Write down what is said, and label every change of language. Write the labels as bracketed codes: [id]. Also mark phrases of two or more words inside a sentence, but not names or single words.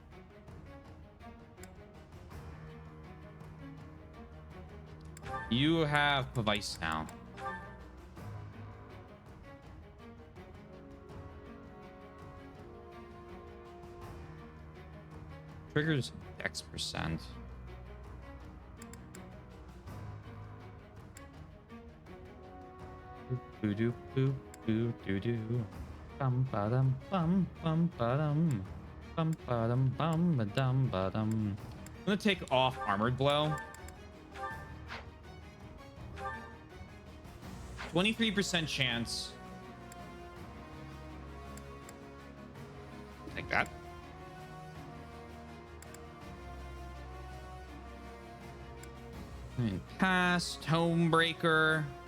[en] You have Pavice now. Triggers Dex %. Boo doo boo boo doo doo. Bum ba dum bum bum ba dum bum ba dum bum ba dum ba dum. I'm gonna take off armored blow. 23% chance. Take that. And cast Homebreaker.